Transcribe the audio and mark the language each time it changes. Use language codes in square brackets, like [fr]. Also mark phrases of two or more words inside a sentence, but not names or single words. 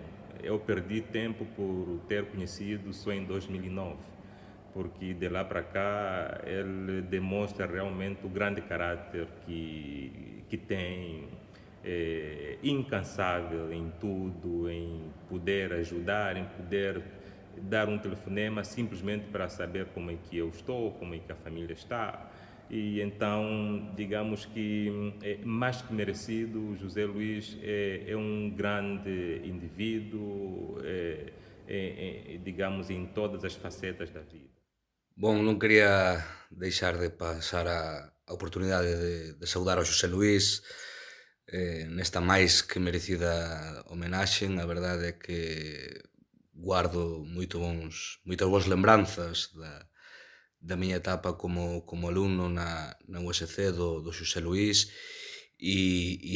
[pt] Eu perdi tempo por ter conhecido só em 2009, porque de lá para cá ele demonstra realmente o grande caráter que tem, incansável em tudo, em poder ajudar, em poder dar um telefonema simplesmente para saber como é que eu estou, como é que a família está. E então, digamos que é mais que merecido. José Luís é um grande indivíduo, digamos, em todas as facetas da vida. [gl] Bom, non quería deixar de pasar a oportunidade de saudar ao Xosé Luís nesta máis que merecida homenaxe. A verdade é que guardo moitas boas lembranzas da miña etapa como alumno na USC do Xosé Luís, e